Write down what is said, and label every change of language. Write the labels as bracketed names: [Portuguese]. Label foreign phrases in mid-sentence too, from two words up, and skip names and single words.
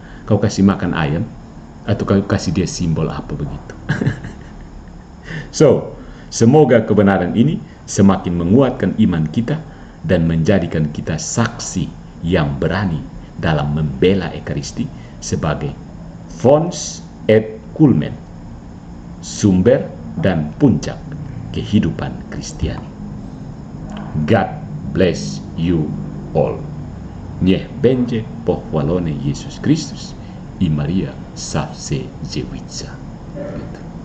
[Indonesian] Kau kasih makan ayam atau kau kasih dia simbol apa begitu. So, semoga kebenaran ini semakin menguatkan iman kita dan menjadikan kita saksi yang berani dalam membela Ekaristi sebagai [Latin] fons et culmen, [Indonesian] sumber dan puncak kehidupan Kristiani. [English] God bless you all. [Polish] Niech będzie pochwalony Jezus Chrystus i Maria zawsze dziewica.